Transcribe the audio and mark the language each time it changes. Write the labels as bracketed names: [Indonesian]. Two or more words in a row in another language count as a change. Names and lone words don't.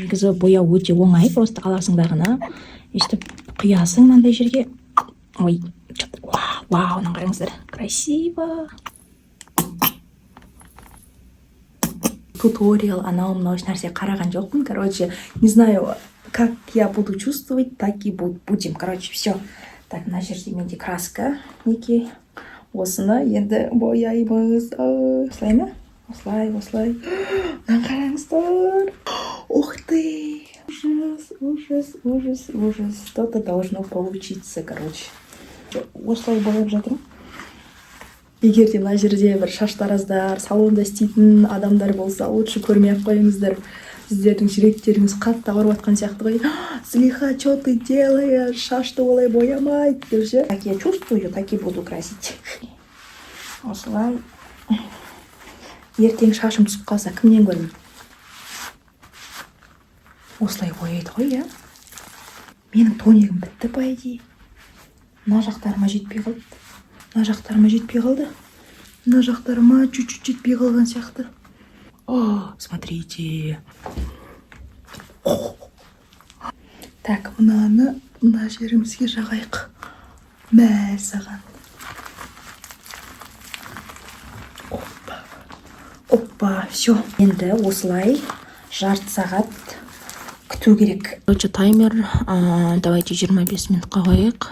[Kazakh] Негізі бояу өте оңай, просто қаласыңдағына өйстіп құясың мынандай жерге. [Russian] Ой, вау, [Kazakh] мына қараңыздар, красиво. Туториал, мынау нәрсе қараған жоқпын. [Russian] Не знаю, как я буду чувствовать, так и будем. Все. Так, [Kazakh] мына жерде менде краска, неке. Осыны енді бояймыз. Осылай ма? Осылай. Мына қараңыздар. [Russian] Ух ты! Ужас. Что-то должно получиться, [Kazakh] Осылай бояп жатырмын. Егер де мына жерде бір шаштараздар, салонда істейтін адамдар болса, лучше көрмей-ақ қойыңыздар. Сіздердің жүректеріңіз қатты ауырып жатқан сияқты ғой. [Russian] Слиха, что ты делаешь? [Kazakh] Шашты олай боямайды деп же. [Russian] Так я чувствую, так и буду красить. [Kazakh] Осылай. Ертең шашым түсіп қалса, кімнен көрмейді? Осылай бояйды ғой, иә? Менің тоникім бітті, [Russian] по идее. [Kazakh] Мына жақтарыма жетпей қалды. Мына жақтарыма чуть-чуть жетпей қалған сияқты. [Russian] О, смотрите. Так, [Kazakh] мына жерімізге жағайық. Мәссаған. Опа, все. Енді осылай жарты сағат күту керек. Таймер, давайте 25 минутқа қойық.